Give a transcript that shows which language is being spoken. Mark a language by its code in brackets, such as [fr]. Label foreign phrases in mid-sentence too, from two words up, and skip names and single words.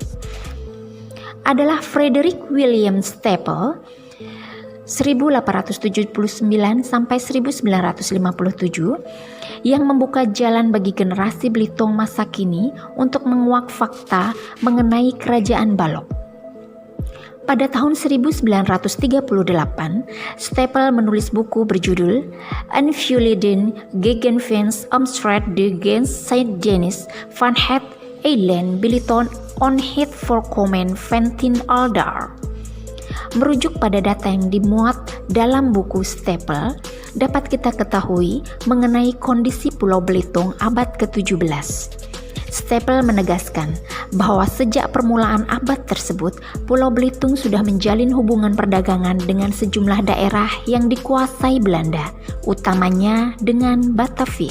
[id] Adalah Frederick William Staple 1879 sampai 1957 yang membuka jalan bagi generasi Belitung masa kini untuk menguak fakta mengenai Kerajaan Balok. Pada tahun 1938, Staple menulis buku berjudul Invlieden Gegevens Omstrijd de Gens Saint-Denis van het Eiland Belitung on het voorkomen van 10 Aldar. Merujuk pada data yang dimuat dalam buku Staple, dapat kita ketahui mengenai kondisi Pulau Belitung abad ke-17. Staple menegaskan bahwa sejak permulaan abad tersebut, Pulau Belitung sudah menjalin hubungan perdagangan dengan sejumlah daerah yang dikuasai Belanda, utamanya dengan Batavia.